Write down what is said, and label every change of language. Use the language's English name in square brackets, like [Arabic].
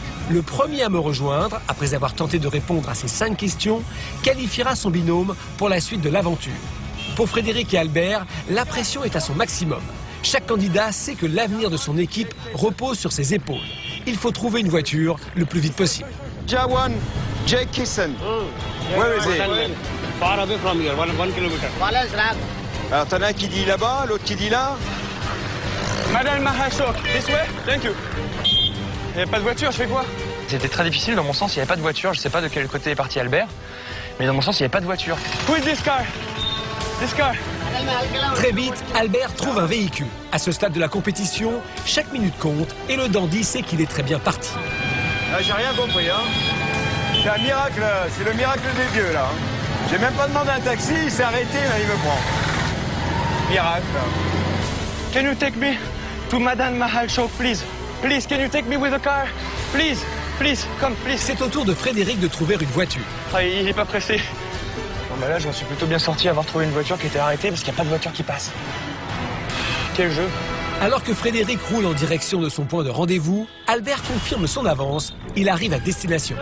[French] Le premier à me rejoindre, après avoir tenté de répondre à ces 5 questions, qualifiera son binôme pour la suite de l'aventure. Pour Frédéric et Albert, la pression est à son maximum. Chaque candidat sait que l'avenir de son équipe repose sur ses épaules. Il faut trouver une voiture le plus vite possible. [English] Jawan, Jake Kissen. Where is he? Far away from here, 1 kilometer. [French] Alors t'en as un qui dit là-bas, l'autre qui dit là. [English] Madame Mahashok, this way, thank you. [French] Il n'y a pas de voiture, je fais quoi? C'était très difficile, dans mon sens, il n'y avait pas de voiture. Je sais pas de quel côté est parti Albert, mais dans mon sens, il n'y avait pas de voiture. [English] Who is this car? This car? [French] Très vite, Albert trouve un véhicule. À ce stade de la compétition, chaque minute compte et le dandy sait qu'il est très bien parti. Ah, j'ai rien compris, hein. C'est un miracle, c'est le miracle des dieux, là. J'ai même pas demandé un taxi, il s'est arrêté, là, il me prend. Miracle. [English] Can you take me to Madame Mahashok, please? Please, can you take me with a car? Please, please, come, please. [French] C'est au tour de Frédéric de trouver une voiture. Ah, il est pas pressé. Bon, bah là, je m'en suis plutôt bien sorti à avoir trouvé une voiture qui était arrêtée parce qu'il n'y a pas de voiture qui passe. Quel jeu. Alors que Frédéric roule en direction de son point de rendez-vous, Albert confirme son avance. Il arrive à destination.